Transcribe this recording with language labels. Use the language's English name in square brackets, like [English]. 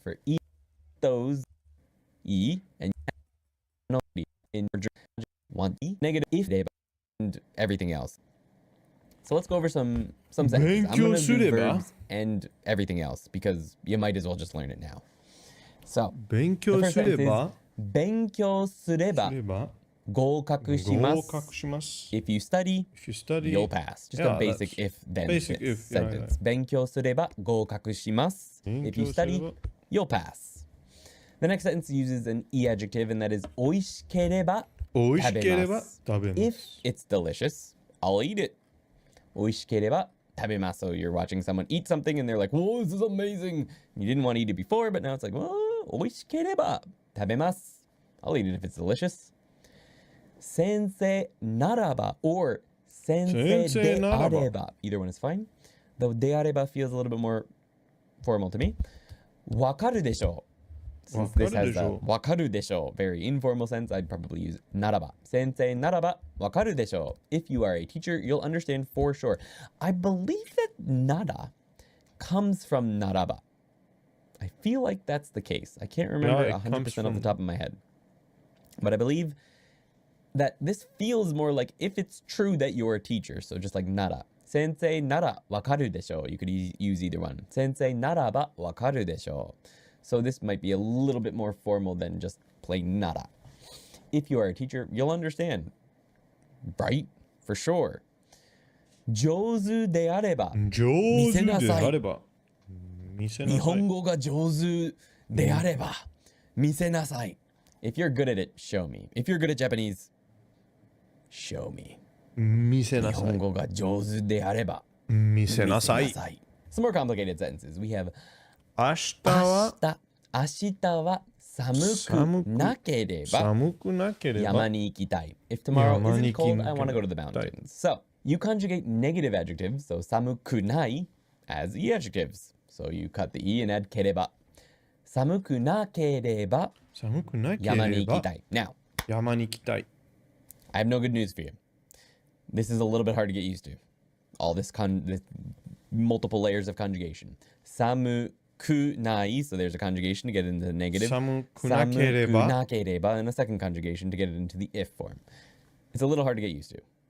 [English] For e, those, e, and no, in want e, negative if, and everything else. So let's go over some sentences. I'm going to do verbs and everything else because you might as well just learn it now. So, [Japanese] 勉強すれば。勉強すれば合格します。 [English] If you study, you'll pass. Just a basic if-then sentence. [Japanese] 勉強すれば合格します. [English] If you study, you'll pass. The next sentence uses an e adjective, and that is [Japanese] おいしければ食べます. [English] If it's delicious, I'll eat it. [Japanese] おいしければ食べます. [English] So you're watching someone eat something, and they're like, whoa, this is amazing. You didn't want to eat it before, but now it's like, whoa, [Japanese] おいしければ食べます. [English] I'll eat it if it's delicious. [Japanese] 先生ならば or 先生であれば. [English] Either one is fine. Though であれば feels a little bit more formal to me. [Japanese] わかるでしょう. [English] Since this has a [Japanese] わかるでしょう [English] very informal sense, I'd probably use ならば. [Japanese] 先生ならばわかるでしょう. [English] If you are a teacher, you'll understand for sure. I believe that nara comes from ならば. I feel like that's the case. I can't remember 100% off the top of my head. But I believe that this feels more like if it's true that you're a teacher. So just like nara. [Japanese] Sensei nara wakaru desho. [English] You could use either one. [Japanese] Sensei nara ba wakaru desho. [English] So this might be a little bit more formal than just plain nara. If you are a teacher, you'll understand. Right? For sure. [Japanese] 上手であれば見せなさい。日本語が上手であれば見せなさい。 [English] If you're good at it, show me. If you're good at Japanese, show me. [Japanese] 見せなさい。日本語が上手であれば見せなさい。 [English] Some more complicated sentences. We have [Japanese] 明日は寒くなければ山に行きたい. [English] If tomorrow isn't cold, I want to go to the mountains. So, you conjugate negative adjectives, so [Japanese] 寒くない [English] as e adjectives. So you cut the e and add ければ. [Japanese] 寒くなければ山に行きたい. [English] Now, [Japanese] 山に行きたい. [English] I have no good news for you. This is a little bit hard to get used to. All this multiple layers of conjugation. [Japanese] 寒くない, [English] so there's a conjugation to get it into the negative. [Japanese] 寒くなければ [English] and a second conjugation to get it into the if form. It's a little hard to get used to.